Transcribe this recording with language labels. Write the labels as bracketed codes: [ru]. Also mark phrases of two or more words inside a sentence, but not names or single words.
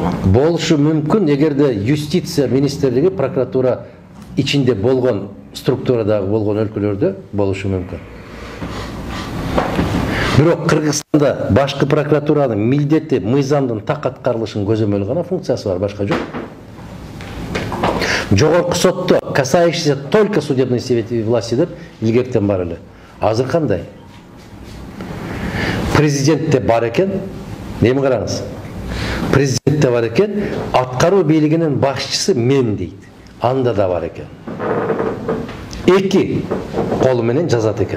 [ky] Болушу мүмкүн, эгерде юстиция министрлиги прокуратура ичинде болгон, структурадагы болгон өлкөлөрдө болушу мүмкүн. Бирок Кыргызстанда башкы прокуратуранын милдети мыйзамдын так аткарылышын көзөмөл гана функциясы бар, башка жок. Жогорку сотто [ru] касающийся только судебной власти [ky] деп илгертен бар эле. Азыр кандай? Президентте бар экен, эми караңыз. Президентте бар экен, аткаруу бийлигинин башчысы мен дейт. Анда да бар экен. 2 колу менен жазат экен.